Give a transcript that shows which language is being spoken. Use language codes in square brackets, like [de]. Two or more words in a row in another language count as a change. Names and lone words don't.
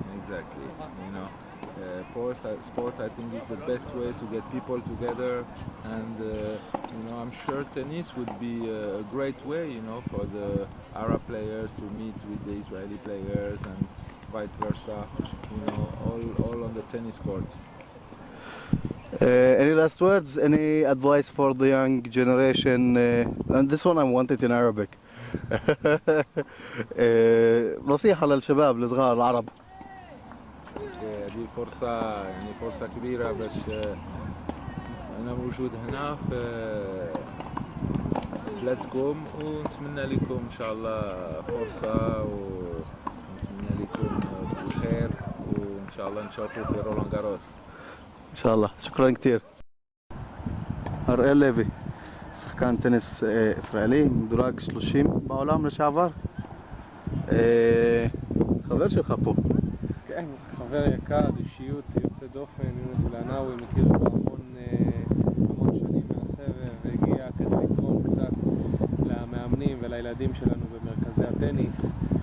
[en] Sports I think is the best way to get people together, and I'm sure tennis would be a great way, for the Arab players to meet with the Israeli players and vice versa, all on the tennis court. Any last words? Any advice for the young generation? And this one I want it in Arabic. [ar] نصيحة للشباب الصغار العرب. هذه فرصة كبيرة باش أنا موجود هنا في بلادكم، ونتمنى لكم إن شاء الله فرصة، ونتمنى لكم الخير، وإن شاء الله نشوفوا في رولان جاروس. إن شاء الله. شكرا كثير. [he] أرئيل ليفي שחקן טניס ישראלי, מדורג 30 בעולם לשעבר. חבר שלך פה. כן, חבר יקר, אישיות יוצא דופן, יונס אל עינאווי, מכיר אותו המון שנים מהסבב, והגיע כדי לתרום קצת למאמנים ולילדים שלנו במרכזי הטניס.